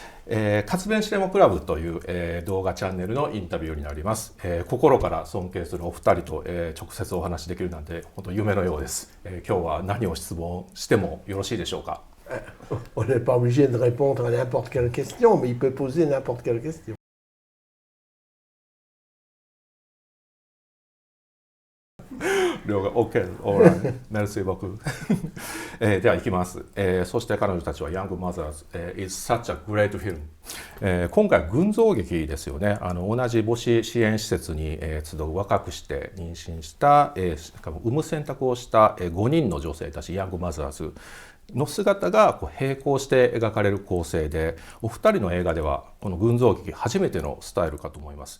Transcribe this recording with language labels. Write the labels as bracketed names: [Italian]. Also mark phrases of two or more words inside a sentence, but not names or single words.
[Japanese] 活弁シネマクラブという、動画チャンネルのインタビューになります。心から尊敬するお二人と、直接お話しできるなんて本当夢のようです。今日は何を質問してもよろしいでしょうか。 [French] On n'est pas obligé de répondre à n'importe quelle question, mais il peut poser n'importe quelle question. [Japanese] 両が OK、オーライ、 [French] merci beaucoup. [Japanese] では行きます。そして彼女たちは Young Mothers、 [English] is such a great film。 [Japanese] 今回群像劇ですよね。同じ母子支援施設に、集う若くして妊娠した、しかも産む選択をした、5人の女性たち Young Mothers の姿がこう並行して描かれる構成で、お二人の映画ではこの群像劇初めてのスタイルかと思います。